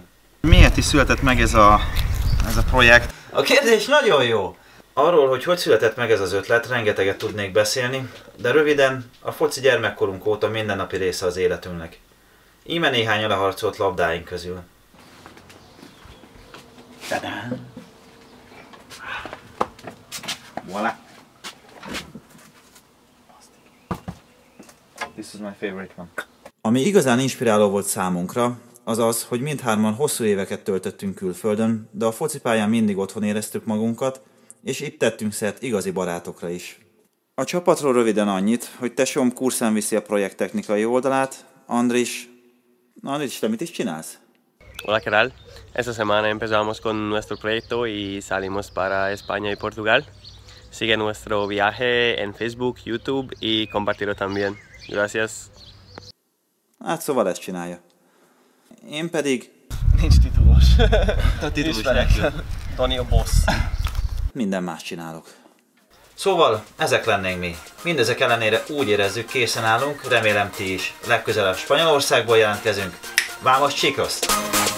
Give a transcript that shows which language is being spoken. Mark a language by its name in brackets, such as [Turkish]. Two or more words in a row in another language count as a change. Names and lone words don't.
[Hungarian] Miért is született meg ez a projekt? A kérdés nagyon jó! Arról, hogy született meg ez az ötlet, rengeteget tudnék beszélni, de röviden, a foci gyermekkorunk óta mindennapi része az életünknek. Íme néhány leharcolt labdáink közül. Tadán! Voilà! [English] This is my favorite one. [Hungarian] Ami igazán inspiráló volt számunkra, az az, hogy mindhárman hosszú éveket töltöttünk külföldön, de a focipályán mindig otthon éreztük magunkat, és itt tettünk szert igazi barátokra is. A csapatról röviden annyit, hogy tesóm Kurszán viszi a projekt technikai oldalát, Andris, te mit is csinálsz? [Spanish] Hola, ¿qué tal? Esta semana empezamos con nuestro proyecto y salimos para España y Portugal. Sigue nuestro viaje en Facebook, YouTube y compartirlo también. Gracias. [Hungarian] Hát szóval ezt csinálja. Én pedig... Nincs titulós. Titulós nélkül. Dani a boss. Minden más csinálok. Szóval ezek lennénk mi. Mindezek ellenére úgy érezzük, készen állunk, remélem ti is. Legközelebb Spanyolországból jelentkezünk. [Spanish] Vamos, chicos!